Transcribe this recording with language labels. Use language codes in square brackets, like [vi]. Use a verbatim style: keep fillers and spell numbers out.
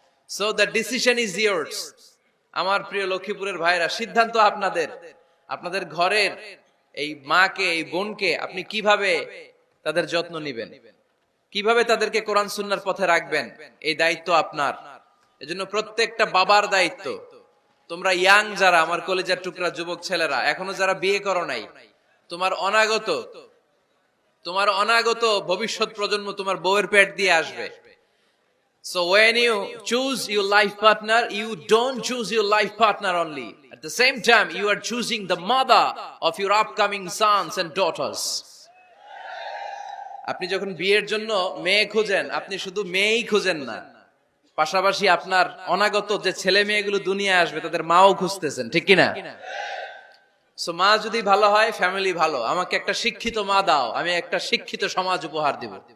[en] So the decision is yours. [bn] আমার প্রিয় লক্ষ্মীপুরের ভাইরা, সিদ্ধান্ত আপনাদের, আপনাদের ঘরের এই মাকে, এই বোনকে আপনি কিভাবে তাদের যত্ন নিবেন, কিভাবে তাদেরকে কোরআন সুন্নাহর পথে রাখবেন, এই দায়িত্ব আপনার। এজন্য প্রত্যেকটা বাবার দায়িত্ব। তোমরা ইয়াং যারা, আমার কলেজের টুকরা যুবক ছেলেরা, এখনো যারা বিয়ে করো নাই, তোমার অনাগত, তোমার অনাগত ভবিষ্যৎ প্রজন্ম তোমার বউয়ের পেট দিয়ে আসবে। [en] So when you choose your life partner, you don't choose your life partner only. At At the same time, you are choosing the mother of your upcoming sons and daughters. [bn] আপনি যখন বিয়ের জন্য মেয়ে খোঁজেন, আপনি শুধু মেয়েই খোঁজেন না, পাশাপাশি আপনার অনাগত যে ছেলে মেয়েগুলো দুনিয়ায় আসবে তাদের মাও খুঁজতেছেন, ঠিক কিনা? সো মা যদি ভালো হয়, ফ্যামিলি ভালো। আমাকে একটা শিক্ষিত মা দাও, আমি একটা শিক্ষিত সমাজ উপহার দেব।